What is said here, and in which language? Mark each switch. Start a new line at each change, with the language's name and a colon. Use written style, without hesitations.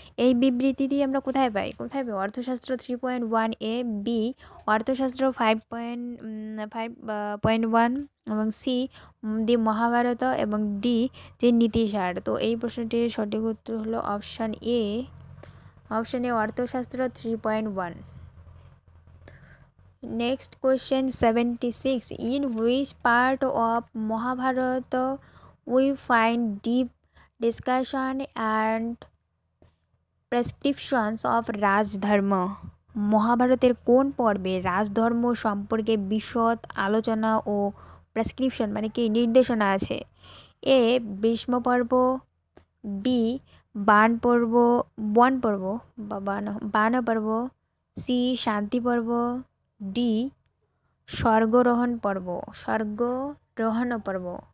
Bangla: এই বিবৃতিটি আমরা কোথায় পাই অর্থশাস্ত্র 3.1 এ, বি অর্থশাস্ত্র 5.1 এবং সি দি মহাভারত এবং ডি যে নীতিসার। তো এই প্রশ্নটির সঠিক উত্তর হলো option A Arthashastra 3.1।
English: Next question 76. In which part of Mahabharata we find deep discussion and prescriptions of Rajdharma,
Bangla: মহাভারতের কোন পর্বে রাজধর্ম সম্পর্কে বিশদ আলোচনা ও প্রেসক্রিপশন মানে কি নির্দেশনা আছে? এ ভীষ্ম পর্ব, বি বাণ পর্ব, বন পর্ব বা বাণ পর্ব, সি শান্তি পর্ব, ডি স্বর্গরোহণ পর্ব, স্বর্গরোহণ পর্ব।